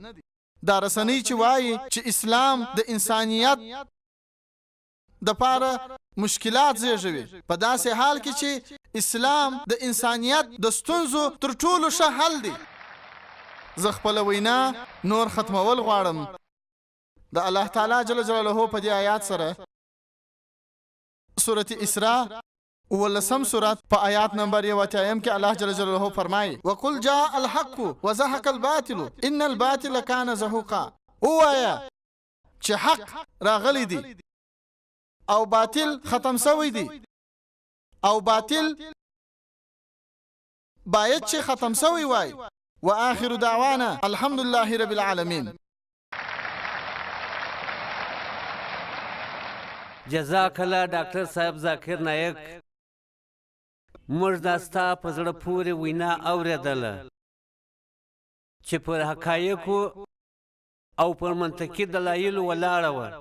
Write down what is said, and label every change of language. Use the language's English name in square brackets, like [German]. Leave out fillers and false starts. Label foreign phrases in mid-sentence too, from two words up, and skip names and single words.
[Pashto] دا رسنۍ چې وایي چې اسلام د انسانیت دپاره مشکلات زیږوي، په داسې حال کې چې اسلام د انسانیت د ستونزو تر ټولو ښه حل دی. زه خپله وینا نور ختمول غواړم د الله تعالی جل جلاله په دې آیات سره. سورت اسراء 11 سورت په آیات نمبر 81 کې الله جل جلاله فرمایي [Arabic] وقل جاء الحق وزهق الباطل ان الباطل كان زهوقا. [Pashto] وایا چې حق راغلی دی او باطل ختم شوی دی، او باطل باید چې ختم شوی وای. [Arabic] واخر دعوانا الحمد لله رب العالمین. جزاک الله [Pashto] ډاکټر صاحب ذاکر نایک. موږ دا ستا په زړه پورې وینا اورېدله چې پر حقایقو او پر منطقي دلایلو ولاړه وه.